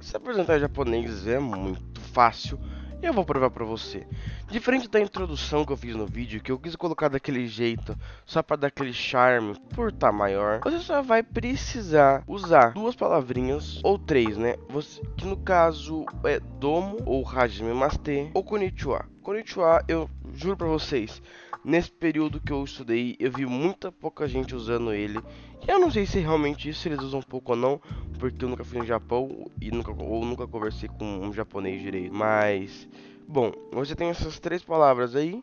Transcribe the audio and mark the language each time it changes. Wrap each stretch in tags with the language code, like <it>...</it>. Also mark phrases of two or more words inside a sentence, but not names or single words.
<pt>Se apresentar em japonês é muito fácil e eu vou provar pra você. Diferente da introdução que eu fiz no vídeo, que eu quis colocar daquele jeito, só pra dar aquele charme, por tá maior, você só vai precisar usar duas palavrinhas, ou três, né? Que no caso é domo, ou hajimemashite, ou konnichiwa. Konnichiwa, eu juro pra vocês, nesse período que eu estudei, eu vi muita pouca gente usando ele. E eu não sei se realmente isso eles usam pouco ou não, porque eu nunca fui no Japão e nunca conversei com um japonês direito. Mas, bom, você tem essas três palavras aí.</pt>